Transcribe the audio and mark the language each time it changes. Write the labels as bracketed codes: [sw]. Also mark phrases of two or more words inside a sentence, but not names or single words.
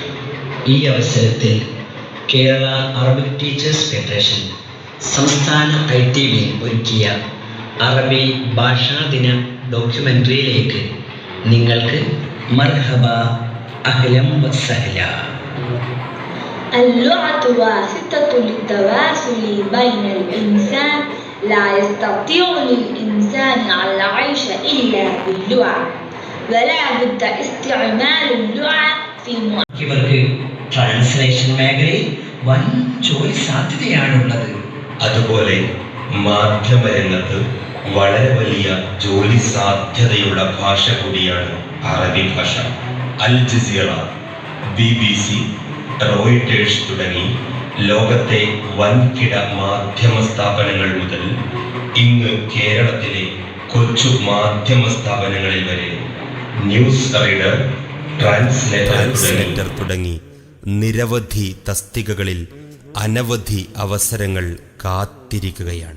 [ml] ഈ അവസരത്തിൽ കേരള അറബിക് ടീച്ചേഴ്സ് ഫെഡറേഷൻ സംസ്ഥാന ITV ഒരുക്കിയ അറബി ഭാഷാദിന ഡോക്യുമെൻ്ററിയിലേക്ക് നിങ്ങൾക്ക് [ar] مرحبا، أهلا وسهلا. اللغة واسطة للتواصل بين الإنسان. لا يستطيع للإنسان العيش إلا باللغة ولا بد استعمال اللغة في [ml] ഇവർക്ക് ട്രാൻസ്ലേഷൻ മേഖലയിൽ വൻ ജോലി സാധ്യതയാണുള്ളത്. അതുപോലെ മാധ്യമരംഗത്ത് വളരെ വലിയ ജോലി സാധ്യതയുള്ള ഭാഷ കൂടിയാണ് അറബി ഭാഷ. അൽ ജസീറ, BBC, റോയിട്ടേഴ്സ് തുടങ്ങി ലോകത്തെ വൻകിട മാധ്യമ സ്ഥാപനങ്ങൾ മുതൽ ഇന്ന് കേരളത്തിലെ കൊച്ചു മാധ്യമ സ്ഥാപനങ്ങളിൽ വരെ [en] news reader, [ml] ട്രാൻസ്ലേറ്റർ തുടങ്ങി നിരവധി തസ്തികകളിൽ അനവധി അവസരങ്ങൾ കാത്തിരിക്കുകയാണ്.